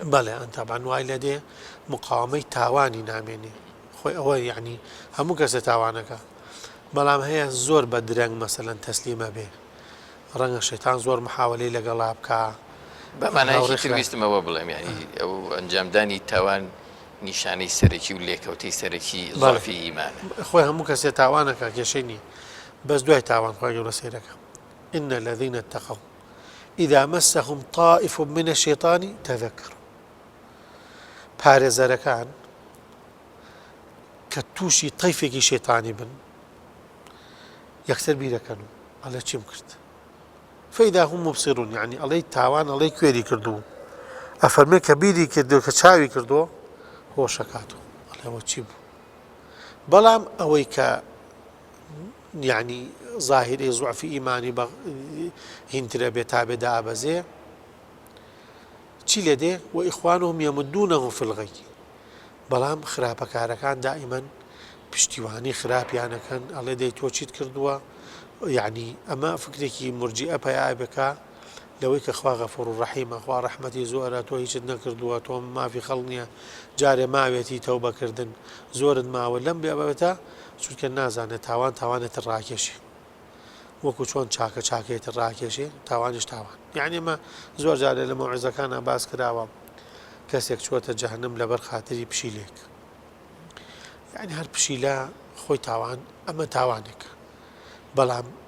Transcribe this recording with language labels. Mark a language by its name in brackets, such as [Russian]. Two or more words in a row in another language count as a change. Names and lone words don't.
[Central Kurdish] بەڵێ ئەتابان وای لێ دێ مقاومەی تاوانی نامێنێ خۆی ئەوە یعنی هەموو کەسێ تاوانەکە بەڵام هەیە زۆر بە درەنگ مەسەلەن تەسلیمە بێ ڕەنگە شەیتان زۆر محاوەلەی لەگەڵا بکە بەمانایکی ویستمەوە بڵێم ینی ئەو ئەنجامدانی تاوان نیشانەی سەرەکی و لێکەوتەی سەرەکی زەڵفی ئیمانە خۆی هەموو کەسێ تاوانەکە کێشەی نیە بەس دوای تاوان خۆی گەورە سەیرەکە [Arabic] إن الذين اتقوا إذا مسهم طائف من الشيطان تذكروا [Central Kurdish] پارێزەرەکان کە تووشی تەیفێکی شێتانی بن یەکسەر بیرەکەن و ئەڵێ چیم کرد [Arabic] فإذا هم مبصرون [Central Kurdish] يعني ئەڵێ تاوان ئەڵێ کوێری کردو ئەفەرمێ کە بیری کردو کە چاوی کردو هۆشەکاتەوە ئەڵێەوە چی بوو بەڵام ئەوەی کە یعنی ظاهری ضعفی ئیمانی هینترە بێ تا بێدا ئابەزێ چی لێ دێ [Arabic] وإخوانهم يمدونهم في الغي [Central Kurdish] بەڵام خراپەکارەکان دائیمەن پشتیوانی خراپیانەکەن ئەڵێ دەی تۆ چیت کردووە یعنی ئەمە فکرێکی مرجئە پەیای بکە لەوەی کە خوا غەفوور و ڕەحیمە خوا ڕەحمەتی زۆرە تۆ هیچت نەکردووە تۆ مافی خەڵک نییە جارێ ماوێتی تەوبەکردن زۆرت ماوە لەم بێبێتە چونکە نازانێت تاوان تاوانێتە ڕاکێشی وەکو چۆن چاکە چاکێتە ڕاکێشێ تاوانیش تاوان یعنی ئمە زۆر جارێ لە مەوعیزەکانە باس کراوە کەسێک چۆتە جەهەنەم لەبەر خاتری پشیلێک یعنی هەر پشیلە خۆی تاوان ئەمە تاوانێکە بەڵام